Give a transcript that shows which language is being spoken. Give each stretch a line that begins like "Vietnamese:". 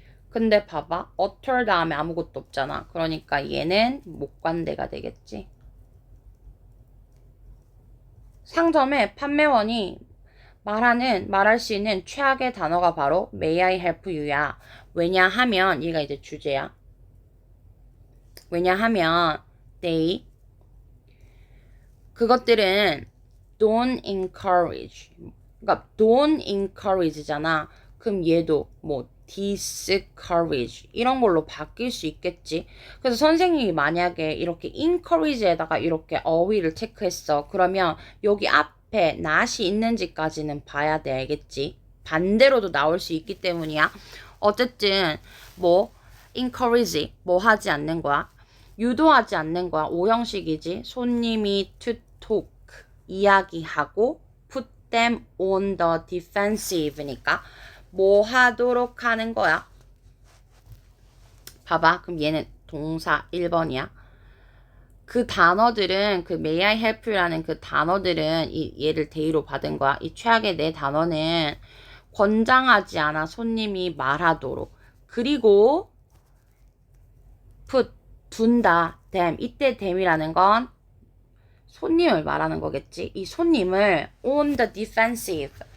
Korean: 근데 봐봐, utter 다음에 아무것도 없잖아. 그러니까 얘는 목관대가 되겠지. 상점의 판매원이 말할 수 있는 최악의 단어가 바로
English: May I help you
Korean: 야. 왜냐하면 얘가 이제 주제야. 왜냐하면 they 그것들은 don't encourage. 그러니까 don't encourage잖아. 그럼 얘도 뭐 discourage 이런 걸로 바뀔 수 있겠지. 그래서 선생님이 만약에 이렇게 encourage에다가 이렇게 어휘를 체크했어. 그러면 여기 앞에 not이 있는지까지는 봐야 돼. 알겠지? 반대로도 나올 수 있기 때문이야. 어쨌든 뭐 encourage 뭐 하지 않는 거야. 유도하지 않는 거야. 오형식이지. 손님이 to talk 이야기하고
English: put them on the defensive
Korean: 니까 뭐 하도록 하는 거야. 봐봐. 그럼 얘는 동사 1번이야. 그 단어들은 그 may I help you라는 그 단어들은 얘를 대의로 받은 거야. 이 최악의 네 단어는 권장하지 않아 손님이 말하도록. 그리고 put 둔다, them. 이때 them이라는 건 손님을 말하는 거겠지. 이 손님을
English: on the defensive.